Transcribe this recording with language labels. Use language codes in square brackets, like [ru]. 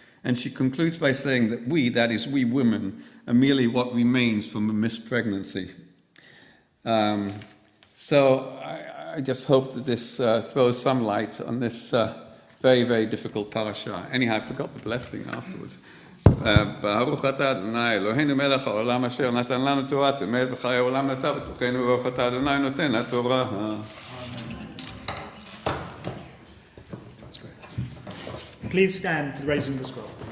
[en] And she concludes by saying that we, that is we women, are merely what remains from a missed pregnancy. So I just hope that this throws some light on this very, very difficult parasha. Anyhow, I forgot the blessing afterwards. [he] ברוך אתה אדוני אלוהינו מלך העולם אשר נתן לנו תורת אמת וחיי העולם נטע בתוכנו ברוך אתה אדוני נותן התורה. [en] Please stand for the raising of the scroll.